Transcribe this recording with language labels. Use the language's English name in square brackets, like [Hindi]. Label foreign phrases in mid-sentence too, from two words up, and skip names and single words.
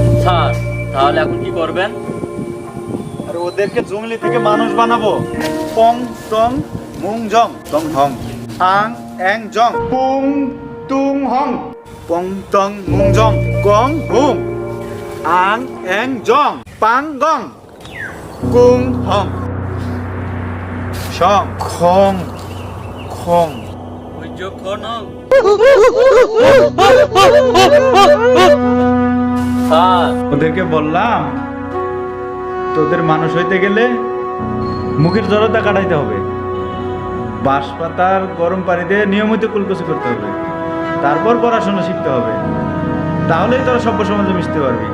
[Bangla] স্যার তাহলে এখন কি করবেন? আর ওদেরকে জঙ্গলি থেকে মানুষ বানাবো। পং টং মুং জং টং হং আং এং জং পুং তুং হং পং টং মুং জং গং হুং আং এং জং পাং গং কুং হং সং খং খং স্যার ওদেরকে বললাম তোদের মানুষ হইতে গেলে মুখের জড়তা কাটাইতে হবে, বাঁশ পাতার গরম পানিতে নিয়মিত কুলকুচি করতে হবে, তারপর পড়াশোনা শিখতে হবে, তাহলেই তোরা সভ্য সমাজে মিশতে পারবি।